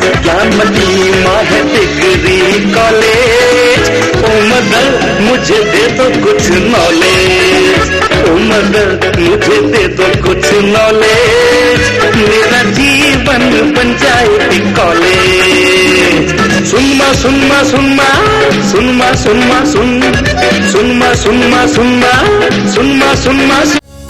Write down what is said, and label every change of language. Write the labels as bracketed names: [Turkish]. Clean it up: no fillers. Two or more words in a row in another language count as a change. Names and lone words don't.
[Hindi] ज्ञानमती माँ है डिग्री कॉलेज। [English] O mother [Hindi] मुझे दे दो कुछ नॉलेज। [English] O mother [Hindi] मुझे दे दो कुछ नॉलेज। मेरा जीवन बन जाए कॉलेज। सुनमा सुनमा सुनमा सुनमा सुनमा सुन सुनमा सुनमा सुनमा सुनमा सुनमा।